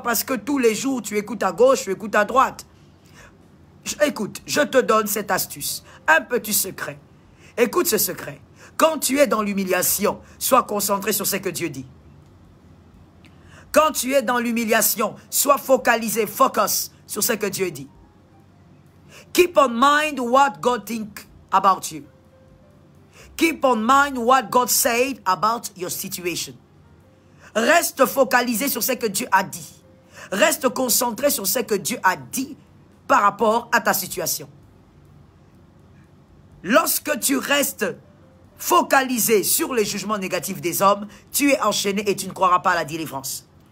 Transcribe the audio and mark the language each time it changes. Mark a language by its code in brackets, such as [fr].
[fr] Parce que tous les jours, tu écoutes à gauche, tu écoutes à droite. Écoute, je te donne cette astuce. Un petit secret. Écoute ce secret. Quand tu es dans l'humiliation, sois concentré sur ce que Dieu dit. Quand tu es dans l'humiliation, sois focalisé, focus sur ce que Dieu dit. [en] Keep on mind what God think about you. Keep on mind what God said about your situation. [fr] Reste focalisé sur ce que Dieu a dit. Reste concentré sur ce que Dieu a dit par rapport à ta situation. Lorsque tu restes focalisé sur les jugements négatifs des hommes, tu es enchaîné et tu ne croiras pas à la délivrance.